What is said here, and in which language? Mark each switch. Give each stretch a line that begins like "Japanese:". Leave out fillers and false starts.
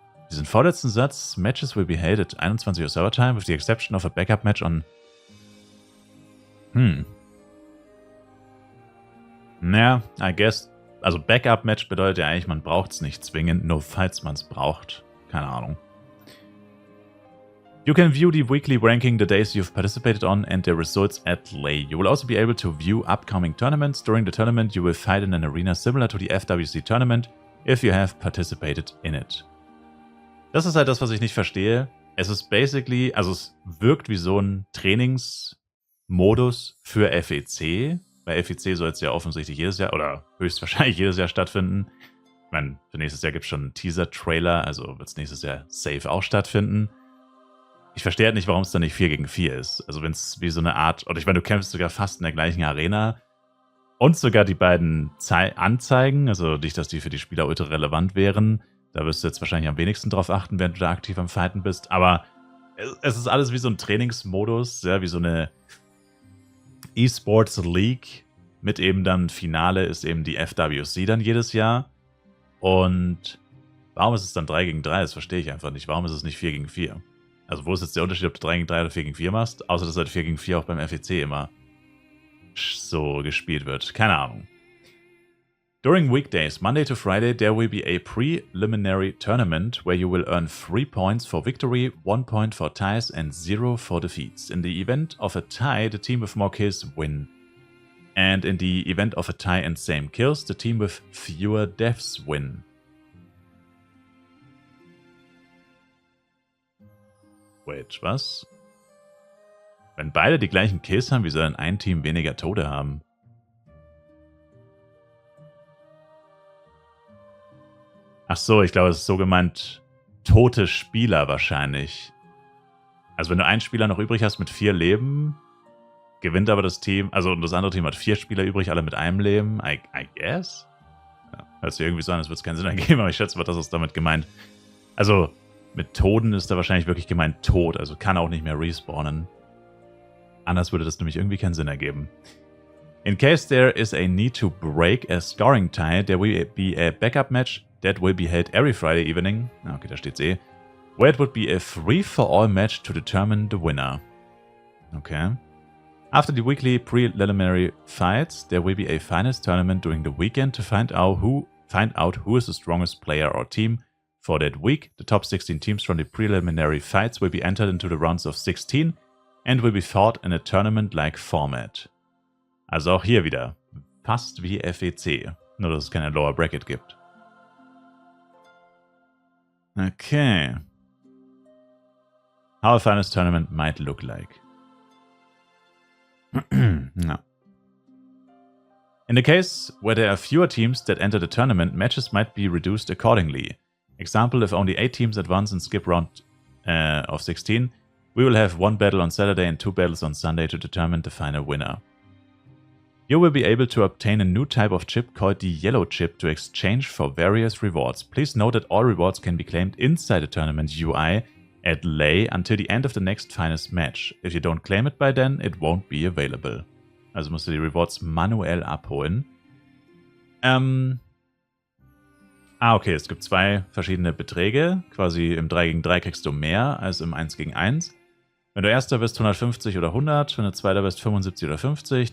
German: Diesen vorletzten Satz,
English: Matches will be held at 21 Uhr server time, with the exception of a backup match on... Naja, I guess...
German: Also Backup-Match bedeutet ja eigentlich, man braucht es nicht zwingend, nur falls man es braucht. Keine Ahnung.
English: You can view the weekly ranking the days you've participated on and the results at Lay. You will also be able to view upcoming tournaments. During the tournament, you will fight in an arena similar to the FWC tournament if you have participated in it.
German: Das ist halt das, was ich nicht verstehe. Es ist basically, also es wirkt wie so ein Trainingsmodus für FEC. Bei FEC soll es ja offensichtlich jedes Jahr oder höchstwahrscheinlich jedes Jahr stattfinden. Ich meine, für nächstes Jahr gibt es schon einen Teaser-Trailer, also wird es nächstes Jahr safe auch stattfinden. Ich verstehe halt nicht, warum es dann nicht 4 gegen 4 ist. Also wenn es wie so eine Art, oder ich meine, du kämpfst sogar fast in der gleichen Arena und sogar die beiden Anzeigen, also nicht, dass die für die Spieler ultra relevant wären. Da wirst du jetzt wahrscheinlich am wenigsten drauf achten, während du da aktiv am Fighten bist. Aber es ist alles wie so ein Trainingsmodus, ja, wie so eine E-Sports League mit eben dann Finale ist eben die FWC dann jedes Jahr. Und warum ist es dann 3 gegen 3? Das verstehe ich einfach nicht. Warum ist es nicht 4 gegen 4? Also wo ist jetzt der Unterschied, ob du 3 gegen 3 oder 4 gegen 4 machst? Außer dass halt 4 gegen 4 auch beim FEC immer so gespielt wird. Keine Ahnung.
English: During weekdays, Monday to Friday, there will be a preliminary tournament where you will earn 3 points for victory, 1 point for ties and 0 for defeats. In the event of a tie, the team with more kills win. And in the event of a tie and same kills, the team with fewer deaths win.
German: Wait, was? Wenn beide die gleichen Kills haben, wie soll denn ein Team weniger Tode haben? Ach so, ich glaube, es ist so gemeint, tote Spieler wahrscheinlich. Also wenn du einen Spieler noch übrig hast mit 4 Leben, gewinnt aber das Team, also das andere Team hat 4 Spieler übrig, alle mit einem Leben,
English: I guess?
German: Ja, hört sich irgendwie so an, als würde es keinen Sinn ergeben, aber ich schätze mal, das ist damit gemeint. Also mit Toten ist da wahrscheinlich wirklich gemeint tot, also kann auch nicht mehr respawnen. Anders würde das nämlich irgendwie keinen Sinn ergeben.
English: In case there is a need to break a scoring tie, there will be a backup match that will be held every Friday evening. Okay,
German: da steht's eh.
English: where it would be a free-for-all match to determine the winner. Okay. After the weekly preliminary fights, there will be a finals tournament during the weekend to find out who is the strongest player or team for that week. The top 16 teams from the preliminary fights will be entered into the rounds of 16 and will be fought in a tournament-like format.
German: Also auch hier wieder fast wie FEC, nur dass es keine Lower Bracket gibt. Okay.
English: How a finals tournament might look like. No. In the case where there are fewer teams that enter the tournament, matches might be reduced accordingly. Example, if only 8 teams advance and skip round of 16, we will have 1 battle on Saturday and 2 battles on Sunday to determine the final winner. You will be able to obtain a new type of chip called the yellow chip to exchange for various rewards. Please note that all rewards can be claimed inside the tournament UI at Lay until the end of the next finals match. If you don't claim it by then, it won't be available.
German: Also musst du die Rewards manuell abholen. Okay, es gibt 2 verschiedene Beträge. Quasi im 3 gegen 3 kriegst du mehr als im 1 gegen 1. Wenn du Erster bist, 150 oder 100. Wenn du Zweiter bist, 75 oder 50.